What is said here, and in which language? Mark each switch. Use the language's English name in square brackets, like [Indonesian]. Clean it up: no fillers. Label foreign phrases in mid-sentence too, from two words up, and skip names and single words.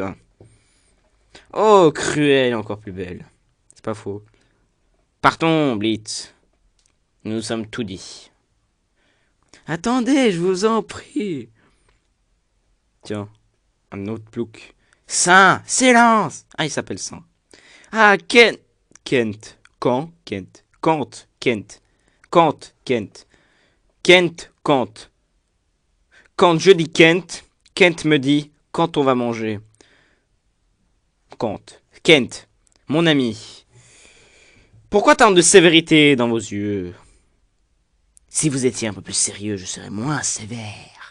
[French] Oh, cruelle, encore plus belle. C'est pas faux. Partons, Blitz. Nous nous sommes tout dit. Attendez, je vous en prie. Tiens, un autre plouc. Saint, silence! Ah, il s'appelle Saint. Ah, Kent. Kent. Quand? Kent. Kant. Kent. Kant. Kent. Kent. Kant. Quand je dis Kent, Kent me dit quand on va manger. Kant. Kent. Mon ami. Pourquoi tant de sévérité dans vos yeux? Si vous étiez un peu plus sérieux, je serais moins sévère.